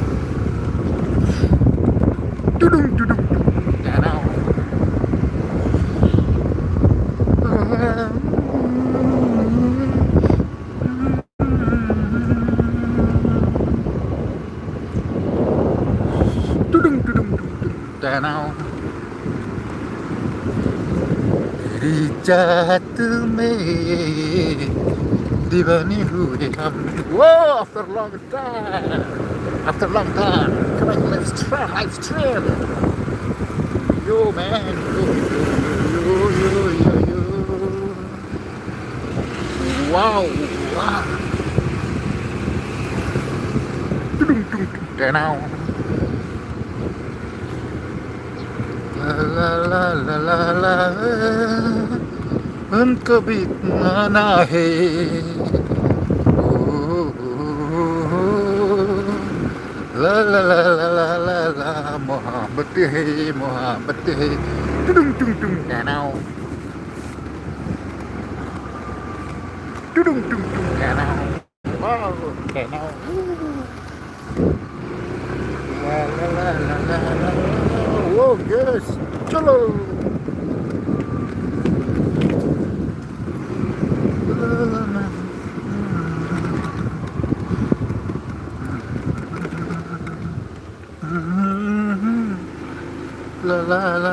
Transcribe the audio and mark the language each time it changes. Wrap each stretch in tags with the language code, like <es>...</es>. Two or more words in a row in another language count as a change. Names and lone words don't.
<hi>टुडुम टुडुम तनाव तनाव तेरी चाहत में दीवाने हुए हम</hi> <en>Whoa, after long time come on let's travel yo man yo wow tanaw la la la la la</en> <hi>उनको बीतना है ला ला ला ला ला ला ला मोहब्बत है टुडुम टुम टुम तनाव टुडुम टुम टुम तनाव वाव तनाव ला ला ला ला ला ला वो यस चलो La la la.</hi>